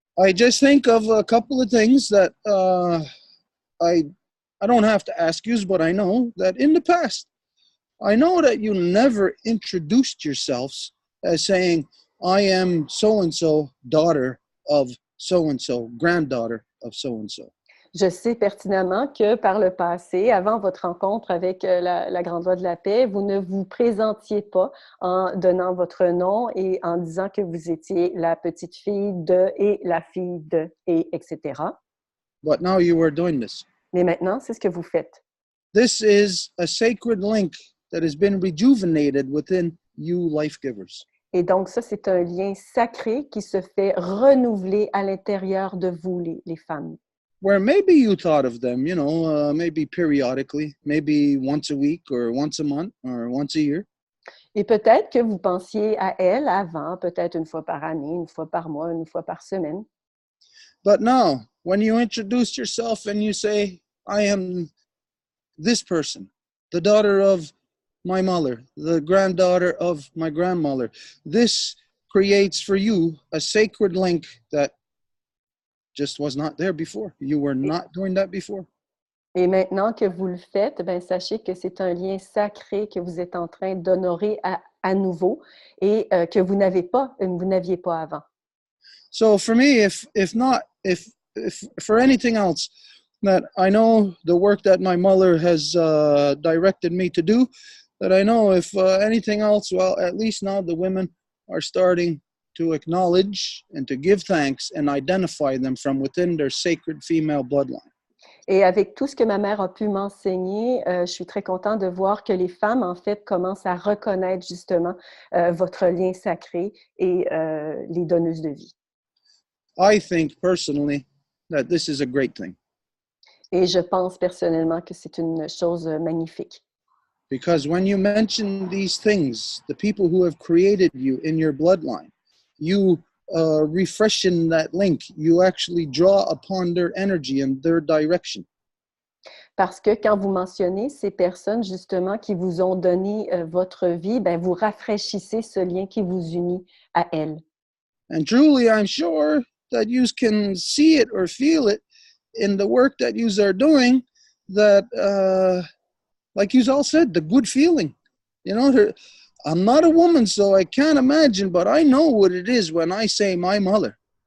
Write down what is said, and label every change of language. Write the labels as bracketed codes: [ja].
[en] I just think of a couple of things that I don't have to ask you, but I know that in the past, I know that you never introduced yourselves as saying, I am so-and-so, daughter of so-and-so, granddaughter of so-and-so. [fr] Je sais pertinemment que par le passé, avant votre rencontre avec la Grande Loi de la Paix, vous ne vous présentiez pas en donnant votre nom et en disant que vous étiez la petite fille de et la fille de et etc. [en] But now you are doing this. [fr] Mais maintenant, c'est ce que vous faites. [en] This is a sacred link that has been rejuvenated within you life givers. [fr] Et donc, ça, c'est un lien sacré qui se fait renouveler à l'intérieur de vous, les femmes. [en] Where maybe you thought of them, maybe periodically, maybe once a week or once a month or once a year. [fr] Et peut-être que vous pensiez à elle avant, peut-être une fois par année, une fois par mois, une fois par semaine. [en] But now, when you introduce yourself and you say, I am this person, the daughter of my mother, the granddaughter of my grandmother, this creates for you a sacred link that just was not there before. You were not doing that before. [fr] Et maintenant que vous le faites, sachez que c'est un lien sacré que vous êtes en train d'honorer à nouveau et que vous n'aviez pas avant. [en] So for me, if for anything else, that I know the work that my mother has directed me to do, that I know if anything else, well, at least now the women are starting to acknowledge and to give thanks and identify them from within their sacred female bloodline. [fr] Et avec tout ce que ma mère a pu m'enseigner, je suis très contente de voir que les femmes, en fait, commencent à reconnaître justement votre lien sacré et les donneuses de vie. [en] I think personally that this is a great thing [fr] Et je pense personnellement que c'est une chose magnifique. [en] because when you mention these things, the people who have created you in your bloodline, you refreshen that link. You actually draw upon their energy and their direction. [fr] Parce que quand vous mentionnez ces personnes justement qui vous ont donné votre vie, ben, vous rafraîchissez ce lien qui vous unit à elles. [en] And truly, I'm sure that you can see it or feel it in the work that you are doing, that, like you all said, the good feeling. You know, I'm not a woman, so I can't imagine, but I know what it is when I say my mother.